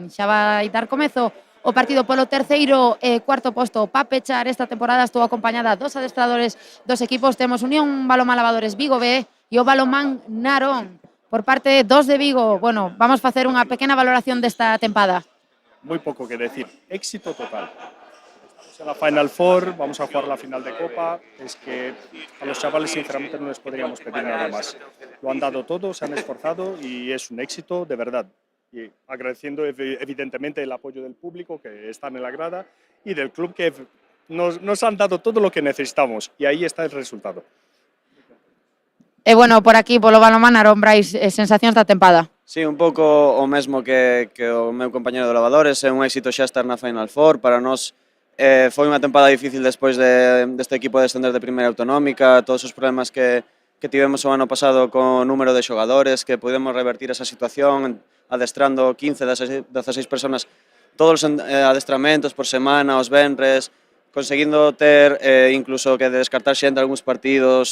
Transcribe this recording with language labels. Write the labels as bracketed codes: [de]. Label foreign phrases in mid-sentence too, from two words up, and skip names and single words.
[gl] Xa vai dar comezo o partido polo terceiro e cuarto posto para pechar esta temporada. Estou acompañada dos adestradores dos equipos. Temos Unión Balonmán Lavadores Vigo B e o Balonmán Narón. Por parte dos de Vigo, bueno, vamos facer unha pequena valoración desta tempada. [es] Muy poco que decir, éxito total. En la Final Four, vamos a jugar la final de Copa, es que a los chavales sinceramente no les podríamos pedir nada más. Lo han dado todo, se han esforzado y es un éxito de verdad. Y agradeciendo evidentemente el apoyo del público que están en la grada y del club que nos han dado todo lo que necesitamos y ahí está el resultado. [gl] E bueno, por aquí, polo Balonmán Narón, Brais, sensacións da tempada? Sí, un pouco o mesmo que o meu compañero de Lavadores, é un éxito xa estar na Final Four, para nós foi unha tempada difícil despois deste equipo de descender de primeira autonómica, todos os problemas que tivemos o ano pasado co número de xogadores, que podemos revertir esa situación adestrando 15, 16 personas todos os adestramentos por semana, os venres, conseguindo ter incluso que descartar xente algúns partidos.